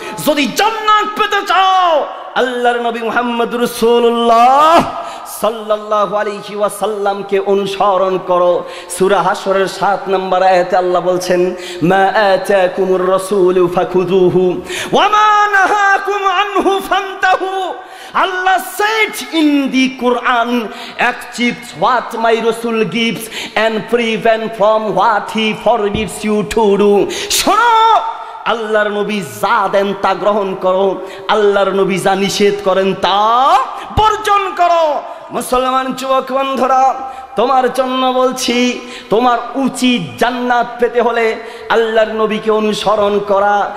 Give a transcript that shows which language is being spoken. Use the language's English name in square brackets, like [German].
[Bangla] যদি জান্নাত পেতে চাও আল্লাহর নবী মুহাম্মদ রাসূলুল্লাহ সাল্লাল্লাহু আলাইহি ওয়াসাল্লামকে অনুসরণ করো। সূরা হাশরের 7 নম্বর আয়াতে আল্লাহ বলছেন, [Arabic] মা আতাকুমুর রাসূলু ফাখুযুহু ওয়া মা নাহাকুম আনহু ফান্তাহু। [English] Allah said in the Quran, accept what my Rasul gives and prevent from what he forbids you to do. [Bangla] শোনো, আল্লাহর নবী যা দেন তা গ্রহণ করো, আল্লাহর নবী যা নিষেধ করেন তা বর্জন করো। মুসলমান যুবক বন্ধুরা, তোমার জন্য বলছি, তোমার উচিত জান্নাত পেতে হলে আল্লাহর নবীকে অনুসরণ করা।